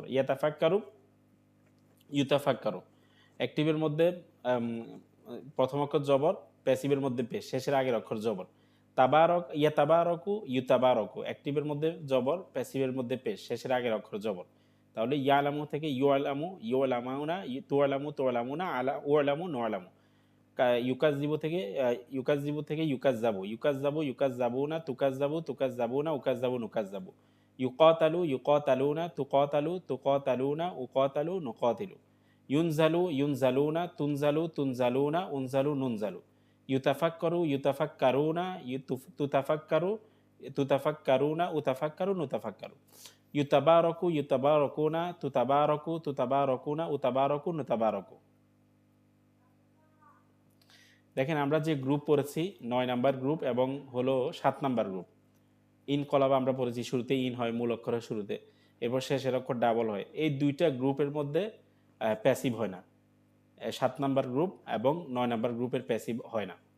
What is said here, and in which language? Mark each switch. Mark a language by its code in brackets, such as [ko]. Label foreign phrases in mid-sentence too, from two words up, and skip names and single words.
[ar] يتفكر يُتفكر, [bn] অ্যাক্টিভের মধ্যে প্রথম অক্ষর জবর, প্যাসিভের মধ্যে পেশ, শেষের আগের অক্ষর জবর। [ar] تبارك يتبارك يُتبارك, [bn] অ্যাক্টিভের মধ্যে জবর, প্যাসিভের মধ্যে পেশ, শেষের আগের অক্ষর জবর। [ar] তাহলে ইয়ালামু থেকে يُعلَّم، يُعلَّمون، تُعلَّم، تُعلَّمون، ألا أُعلَّم، نُعلَّم. يُكذِّب থেকে ইউকাজ্জিবু থেকে يُكذَّب، يُكذَّب، يُكذَّبون، تُكذَّب، تُكذَّبون، أُكذَّب، نُكذَّب. يُقاتَل، يُقاتَلون، تُقاتَل، تُقاتَلون، أُقاتَل، نُقاتِل. يُنزَل، يُنزَلون، تُنزَل، تُنزَلون، أُنزَل، نُنزَل. يُتفكَّر، يُتفكَّرون، تُتفكَّر، تُتفكَّرون، أُتفكَّر، نُتفكَّر. يُتبارَك، يُتبارَكون، تُتبارَك، تُتبارَكون، أُتبارَك، نُتبارَك. [bn] দেখেন আমরা যে গ্রুপ পড়েছি 9 নাম্বার গ্রুপ এবং হলো 7 নাম্বার গ্রুপ। ইনকলাব আমরা পড়েছি, শুরুতে ইন হয় মূল অক্ষরের শুরুতে, এরপর শেষের অক্ষর ডাবল হয়। এই দুইটা গ্রুপের মধ্যে প্যাসিভ হয় না। 7 নাম্বার গ্রুপ এবং 9 নাম্বার গ্রুপের প্যাসিভ হয় না।